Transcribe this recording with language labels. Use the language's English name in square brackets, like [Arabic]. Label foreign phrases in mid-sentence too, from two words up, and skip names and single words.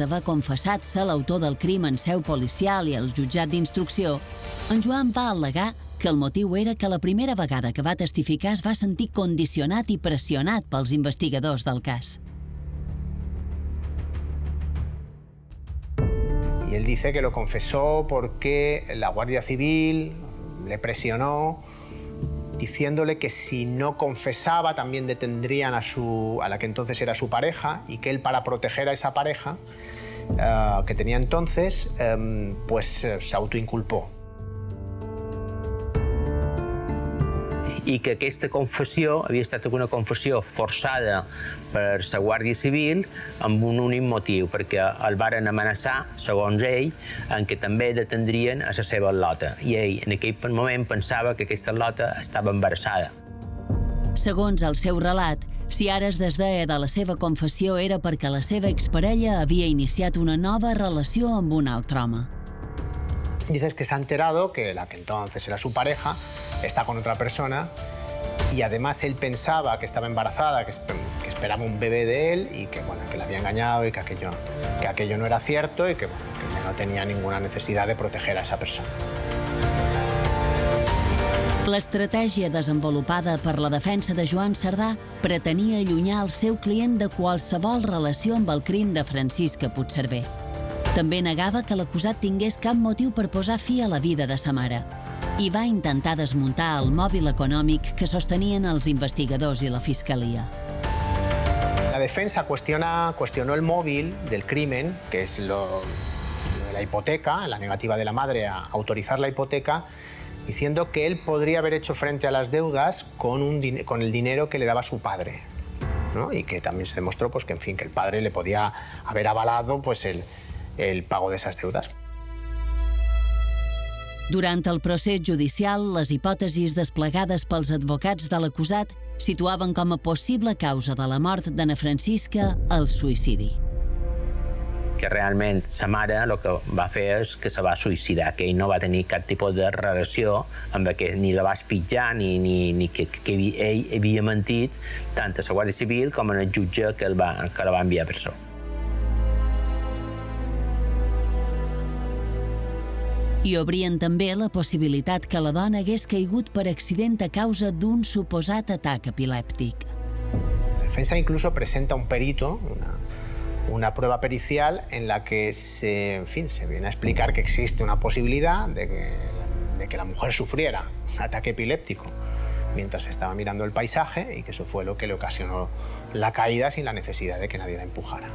[Catalan] d'haver confessat ser l'autor del crim en seu policial i al jutjat d'instrucció, en Joan va al·legar que el motiu era que la primera vegada que va testificar es va sentir condicionat i pressionat pels investigadors del cas. [Spanish] Y él dice que lo confesó porque la Guardia Civil le presionó diciéndole que si no confesaba también detendrían a la que entonces era su pareja y que él, para proteger a esa pareja que tenía entonces, pues se autoinculpó. [Catalan] I que aquesta confessió havia estat una confessió forçada per la Guàrdia Civil amb un únic motiu, perquè el varen amenaçar, segons ell, en què també detendrien a la seva al·lota. I ell, en aquell moment, pensava que aquesta al·lota estava embarassada. Segons el seu relat, Si ara es desdeia de la seva confessió era perquè la seva exparella havia iniciat una nova relació amb un altre home. [Spanish] Dices que se ha enterado que la que entonces era su pareja está con otra persona y además él pensaba que estaba embarazada, que esperaba un bebé de él y que, bueno, que la había engañado y que aquello no era cierto y que, bueno, que no tenía ninguna necesidad de proteger a esa persona. [Catalan] L'estratègia desenvolupada per la defensa de Joan Cerdà pretenia allunyar el seu client de qualsevol relació amb el crim de Francisca Puigcerver. També negava que l'acusat tingués cap motiu per posar fi a la vida de sa mare i va intentar desmuntar el mòbil econòmic que sostenien els investigadors i la fiscalia. [Spanish] La defensa cuestionó el móvil del crimen, que es lo de la hipoteca, la negativa de la madre a autorizar la hipoteca, diciendo que él podría haber hecho frente a las deudas con el dinero que le daba su padre, ¿no? Y que también se demostró pues, que, en fin, que el padre le podía haber avalado pues, el pago de esas deudas. [Catalan] Durant el procés judicial, les hipòtesis desplegades pels advocats de l'acusat situaven com a possible causa de la mort d'Anna Francisca el suïcidi. Que realment sa mare el que va fer és que se va suïcidar, que ell no va tenir cap tipus de relació amb que ni la va espitjar ni que ell havia mentit tant a la Guàrdia Civil com al jutge que la va enviar a presó. I obrien també la possibilitat que la dona hagués caigut per accident a causa d'un suposat atac epilèptic. [Spanish] La defensa incluso presenta un perito, una prueba pericial en la que se viene a explicar que existe una posibilidad de que la mujer sufriera un ataque epiléptico mientras estaba mirando el paisaje y que eso fue lo que le ocasionó la caída sin la necesidad de que nadie la empujara.